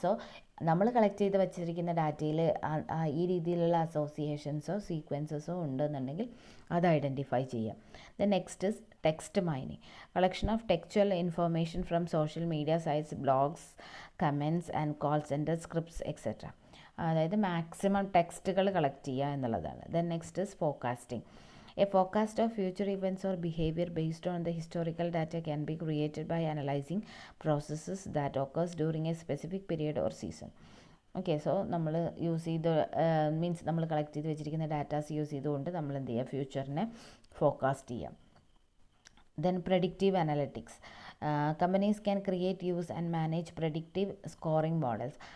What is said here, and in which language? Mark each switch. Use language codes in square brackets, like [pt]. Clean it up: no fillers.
[ml] So നമ്മൾ collect ചെയ്ത് വെച്ചിരിക്കുന്ന ഡാറ്റയിൽ ഈ രീതിയിലുള്ള അസോസിയേഷൻസോ സീക്വൻസസോ ഉണ്ടെന്നുണ്ടെങ്കിൽ അത് ഐഡൻറ്റിഫൈ ചെയ്യാം. [en] Then next is text mining, collection of textual information from social media sites, blogs, comments and call centre scripts etcetera. [ml] അതായത് മാക്സിമം ടെക്സ്റ്റുകൾ കളക്ട് ചെയ്യുക എന്നുള്ളതാണ്. [en] Then next is forecasting. A forecast of future events or behavior based on the historical data can be created by analyzing processes that occurs during a specific period or season. [ml] Okay, so നമ്മൾ use ചെയ്ത് means നമ്മൾ collect ചെയ്ത് വെച്ചിരിക്കുന്ന datas use ചെയ്തുകൊണ്ട് നമ്മൾ എന്ത് ചെയ്യുക, ഫ്യൂച്ചറിനെ forecast ചെയ്യാം. Then predictive analytics, [en] Companies can create use and manage predictive scoring models.